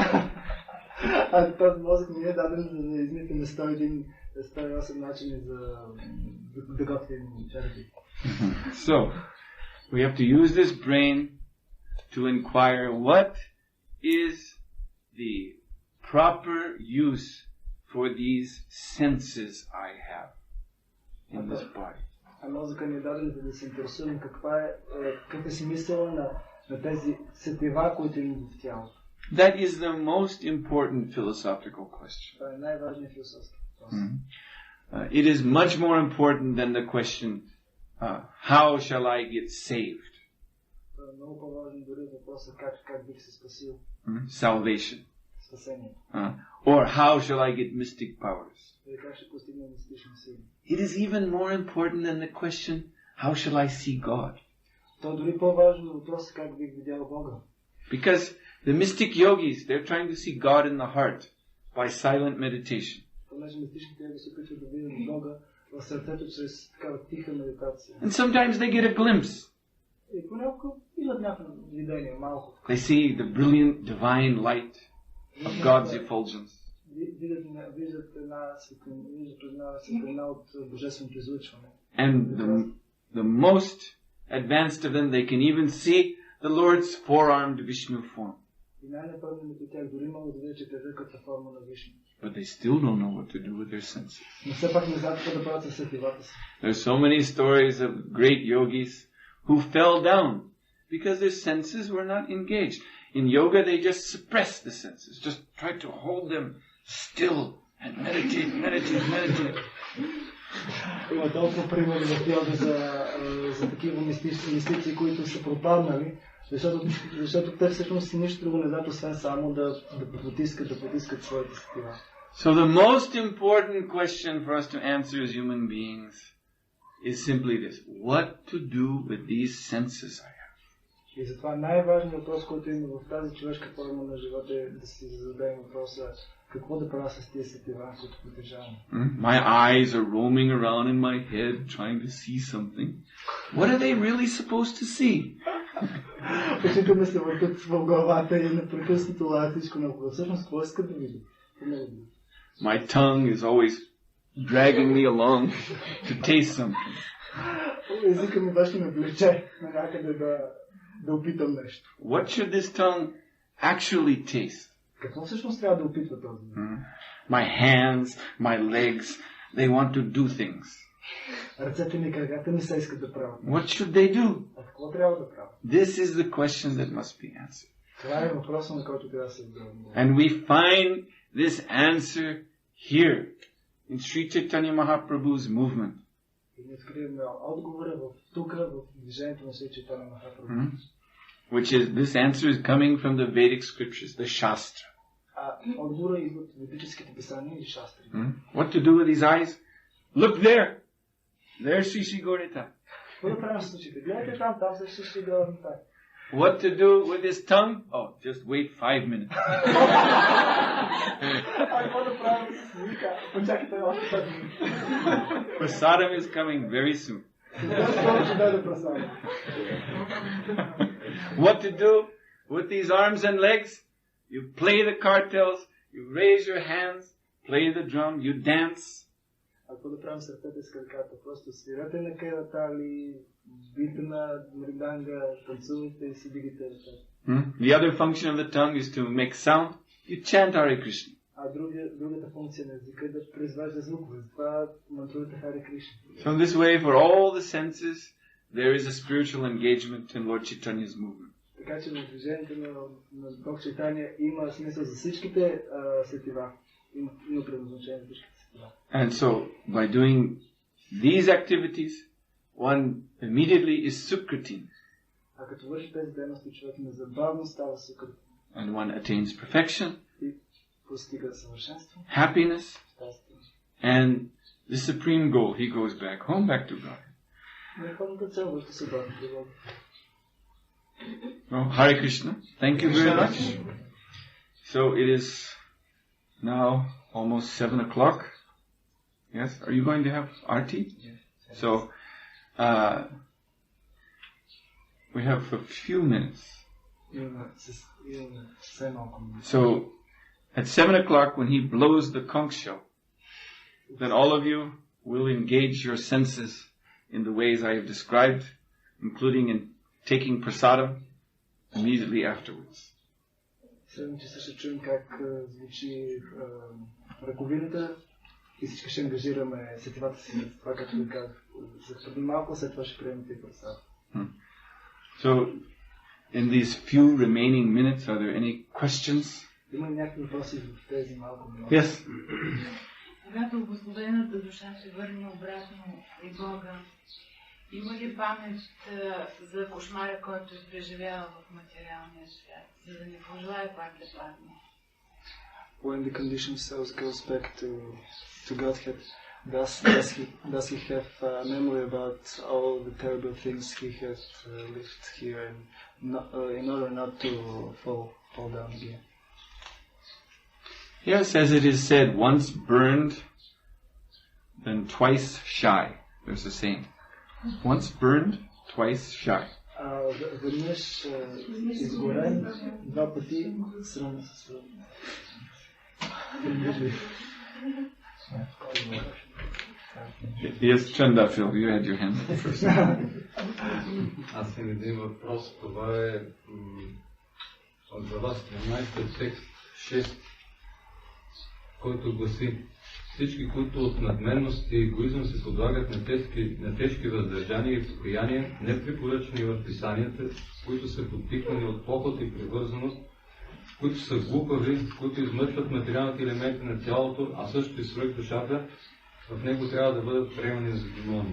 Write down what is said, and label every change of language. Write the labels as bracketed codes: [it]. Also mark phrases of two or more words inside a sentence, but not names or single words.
[en] So, we have to use this brain to inquire what is the proper use for these senses I have in this body. [bg] Мозъка ни е даден, за да се интересуваме какъв е смисъл на тези сетива, които имаме в тялото. [en] That is the most important philosophical question. [bg] Това е най-важният философски въпрос. [en] It is much more important than the question, how shall I get saved? [bg] Това е много по-важно дори въпроса как бих се спасил. [en] Salvation. [bg] Спасение. [en] Or how shall I get mystic powers? [bg] Как ще постигна мистични сили? [en] It is even more important than the question, how shall I see God? [bg] То дори по-важно въпрос как бих видял Бога. [en] Because the mystic yogis, they're trying to see God in the heart by silent meditation. [bg] Понеже мистичните йоги се опитват да видят Бога в сърцето чрез такава тиха медитация. [en] And sometimes they get a glimpse. [bg] И понякога имат някакво видение, малко. [en] They see the brilliant divine light of God's effulgence. And the most advanced of them, they can even see the Lord's four-armed Vishnu form. But they still don't know what to do with their senses. There's so many stories of great yogis who fell down because their senses were not engaged. In yoga, they just suppress the senses, just try to hold them still and meditate. [bg] Има толкова примери в йога за такива мистици, които са пропаднали, защото те всъщност нищо друго не знаят, освен само да потискат своите сетива. [en] So the most important question for us to answer as human beings is simply this: what to do with these senses I have? [bg] И затова най-важният въпрос, който има в тази човешка форма на живота, е да си зададем въпроса какво да правя с тези сетива, които притежавам. [en] My eyes are roaming around in my head trying to see something. What are they really supposed to see? [bg] Очите ми се въртат в главата и непрекъснато лаят всичко наоколо. Всъщност, какво искат да видят? [en] My tongue is always dragging me along to taste something. [bg] Езика ми беше ме влече на някъде да опитам нещо. [en] What should this tongue actually taste? [bg] Какво всъщност трябва да опитва този? [en] My hands, my legs, they want to do things. [bg] Ръцете ми, краката ми се искат да правят. [en] What should they do? [bg] А какво трябва да правят? [en] This is the question that must be answered. [bg] Това е въпросът, на който трябва да се отговори. [en] And we find this answer here in Sri Chaitanya Mahaprabhu's movement. [bg] И ние откриваме отговора тук, в движението на Сри Чайтаня Махапрабху. [en] Which is, this answer is coming from the Vedic scriptures, the Shastra. [bg] Отговора идва от ведическите писания и шастри. [en] What to do with his eyes? Look there! There's Sri Sri Gaurita. [bg] Какво да правим с очите? Гледайте там също ще гледам там. [en] What to do with his tongue? Oh, just wait 5 minutes. [bg] Какво да правим с езика? Почакайте още 5 минути. [en] Prasadam is coming very soon. What to do with these arms and legs? You play the cartels, you raise your hands, play the drum, you dance. [bg] Какво да правим с ръцете с краката? Просто свирате на кайратали, бите на мриданга, танцувате и си дигате ръцете. [en] The other function of the tongue is to make sound. You chant Hare Krishna. [bg] А другата функция на езика е да произвежда звукове. Затова мантрувате Харе Кришна. [en] So in this way, for all the senses, there is a spiritual engagement in Lord Chaitanya's movement. [bg] Така че в движението на Бог Чайтания има смисъл за всичките сетива. Има предназначение за всичките сетива. [en] And so, by doing these activities, one immediately is Sukritin. [bg] А като върши тези дейности, човек незабавно става Сукритин. [en] And one attains perfection, [bg] И постига съвършенство, [en] happiness, [bg] щастие. [en] and the supreme goal, he goes back home, back to God. [bg] Върховната цел върху се бъде при Бога. [en] Well, Hare Krishna, thank you very much. So it is now almost 7 o'clock. Yes, are you going to have RT? Yes. So, we have a few minutes. So, at 7 o'clock, when he blows the conch shell, then all of you will engage your senses in the ways I have described, including in taking prasadam immediately afterwards. [bg] 7 часа ще чуем как звучи ръковината и всички ще ангажираме сетивата си за това, както ви казах. За преди малко, след това ще приемете и прасада. [en] So, in these few remaining minutes, are there any questions? [bg] Има ли някакви въпроси в тези малко минути? [en] Yes. [bg] Когато обособената душа се върне обратно при Бога, има ли памет за кошмара, който е преживяла в материалния свят, за да не пожелая пак да падне? [en] When the conditioned self goes back to Godhead, does he have memory about all the terrible things he has lived here, and in order not to fall down again? Yes, as it is said, once burned, then twice shy. There's a saying. Once burned, twice shy. [bg] Веднъж изгорен, два пъти срам със срам. [en] Yes, Chandafil, you had your hand first. [bg] Аз имам един въпрос. Това е от глава 17 текст 6, който гласи: всички, които от надменност и егоизъм се подлагат на тежки въздържания и покаяния, непрепоръчани в писанията, които са подтиквани от похот и привързаност, които са глупави, които измъчват материалните елементи на тялото, а също и свръх душата, в него трябва да бъдат приемани за демони.